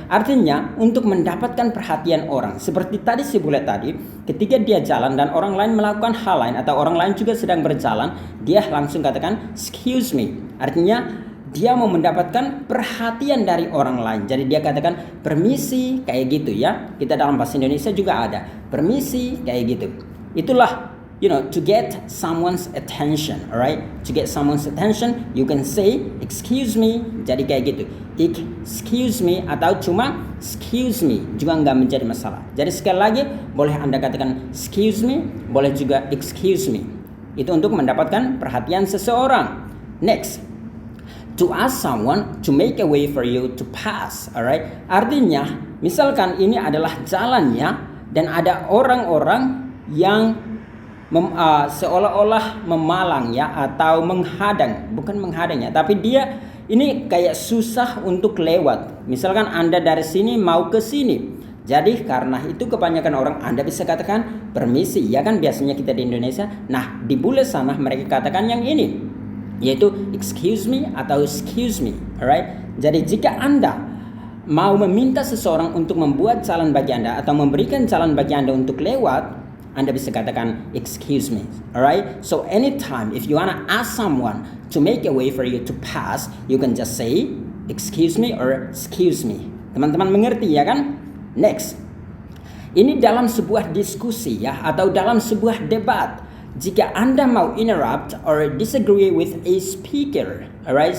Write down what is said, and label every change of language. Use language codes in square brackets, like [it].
[id] Artinya untuk mendapatkan perhatian orang. Seperti tadi si bule tadi, ketika dia jalan dan orang lain melakukan hal lain atau orang lain juga sedang berjalan, dia langsung katakan [en] excuse me. [id] Artinya dia mau mendapatkan perhatian dari orang lain. Jadi dia katakan permisi kayak gitu ya. Kita dalam bahasa Indonesia juga ada permisi kayak gitu. Itulah [en] to get someone's attention, alright? To get someone's attention, you can say excuse me. [id] Jadi kayak gitu. [en] Excuse me [id] atau cuma [en] excuse me [id] juga nggak menjadi masalah. Jadi sekali lagi boleh Anda katakan [en] excuse me, [id] boleh juga excuse me. Itu untuk mendapatkan perhatian seseorang. [en] Next. To ask someone to make a way for you to pass, alright? [id] Artinya, misalkan ini adalah jalannya dan ada orang-orang yang seolah-olah memalang ya atau menghadang, bukan menghadang ya, tapi dia ini kayak susah untuk lewat. Misalkan Anda dari sini mau ke sini. Jadi karena itu kebanyakan orang Anda bisa katakan permisi, ya kan biasanya kita di Indonesia. Nah, di bule sana mereka katakan yang ini, yaitu [en] excuse me [id] atau [en] excuse me, alright? [id] Jadi jika Anda mau meminta seseorang untuk membuat jalan bagi Anda atau memberikan jalan bagi Anda untuk lewat, Anda bisa katakan [en] excuse me, alright? So anytime if you wanna ask someone to make a way for you to pass, you can just say excuse me or excuse me. [id] Teman-teman mengerti ya kan? [en] Next, [id] ini dalam sebuah diskusi ya atau dalam sebuah debat. Jika Anda mau [en] interrupt or disagree with a speaker, alright?